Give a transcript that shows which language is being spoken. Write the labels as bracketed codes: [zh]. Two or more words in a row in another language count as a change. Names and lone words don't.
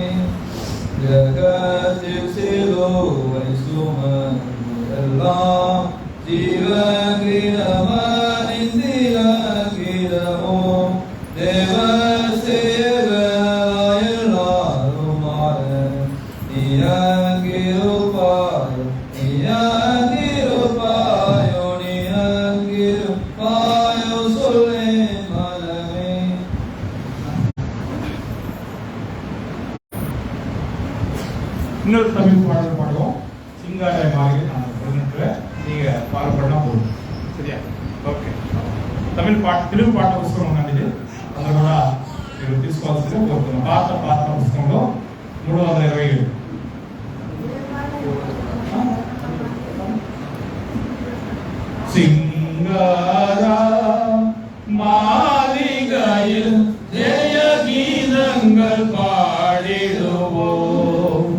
[ta] ஜகத்தில் சிலுவை சுமந்தெல்லாம் ஜீவகிரமணிந்திரகிரமோ தேவ சேவராயெல்லாரும் மாற நீயங்கிருப்பாயோ நீயங்கிருப்பாயோ நீயங்கிருப்பாயோ சொல்லேன் மனமே. இன்னொரு தமிழ் பாடல் பாடுவோம். சிங்கார மாளிகை நான் சொல்லிட்டுறேன், நீங்க பாடப்படனா போதும். சரியா? [te] ఓకే. తమిళ పాట తెలుగు పాట పుస్తకం ఉన్నది, అందులో కూడా మీరు తీసుకోవాల్సిందిగా కోరుతున్నాం. పాత పుస్తకంలో [ta] 327 சிங்கார மாளிகையில் ஜெய கீதங்கள் பாடிடுவோம்.